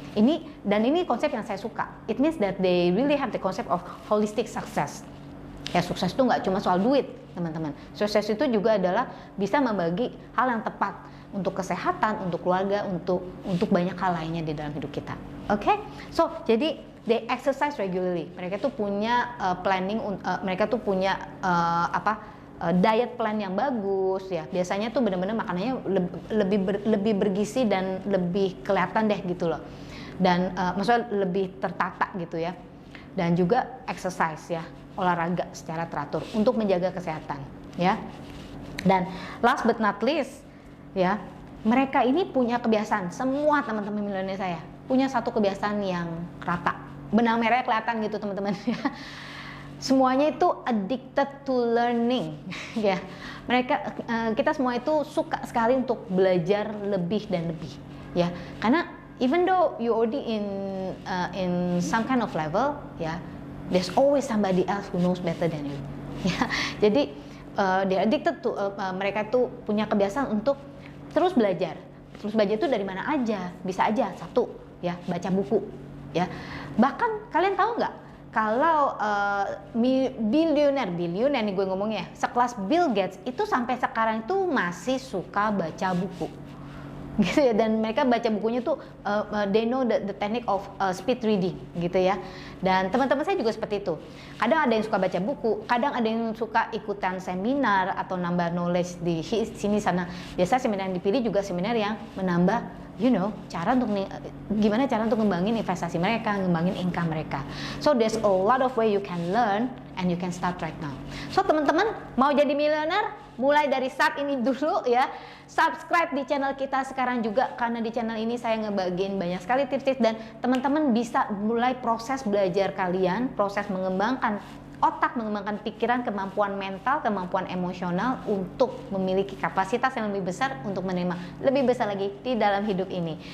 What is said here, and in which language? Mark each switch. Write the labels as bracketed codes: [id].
[id] Ini konsep yang saya suka. [en] It means that they really have the concept of holistic success. [id] Ya, sukses itu nggak cuma soal duit, teman-teman. Sukses itu juga adalah bisa membagi hal yang tepat untuk kesehatan, untuk keluarga, untuk banyak hal lainnya di dalam hidup kita. Oke? So, jadi [en] they exercise regularly. [id] Mereka tuh punya planning, mereka tuh punya diet plan yang bagus ya. Biasanya tuh bener-bener makanannya lebih bergizi dan lebih kelihatan deh gitu loh. Dan maksudnya lebih tertata gitu ya. Dan juga exercise ya, olahraga secara teratur untuk menjaga kesehatan ya. Dan [en] last but not least [id] ya, mereka ini punya kebiasaan, semua teman-teman milenial saya punya satu kebiasaan yang rata. Benang merahnya kelihatan gitu teman-teman ya. Semuanya itu [en] addicted to learning [id] ya. Mereka kita semua itu suka sekali untuk belajar lebih dan lebih ya. Karena [en] even though you already in some kind of level ya, there's always somebody else who knows better than you ya. [id] Jadi [en] they addicted to [id] mereka tuh punya kebiasaan untuk terus belajar. Terus belajar itu dari mana aja, bisa aja satu ya, baca buku ya. Bahkan kalian tahu nggak, kalau bilioner nih gue ngomongnya, sekelas Bill Gates itu sampai sekarang itu masih suka baca buku gitu ya. Dan mereka baca bukunya tuh [en] they know the technique of speed reading [id] gitu ya. Dan teman-teman saya juga seperti itu. Kadang ada yang suka baca buku, kadang ada yang suka ikutan seminar atau nambah knowledge di sini sana. Biasa seminar yang dipilih juga seminar yang menambah cara untuk gimana cara untuk ngembangin investasi mereka, ngembangin income mereka. [en] So there's a lot of way you can learn and you can start right now. [id] So teman-teman mau jadi miliuner, mulai dari saat ini dulu ya. Subscribe di channel kita sekarang juga, karena di channel ini saya ngebagiin banyak sekali tips-tips dan teman-teman bisa mulai proses belajar kalian, proses mengembangkan otak, mengembangkan pikiran, kemampuan mental, kemampuan emosional untuk memiliki kapasitas yang lebih besar untuk menerima lebih besar lagi di dalam hidup ini.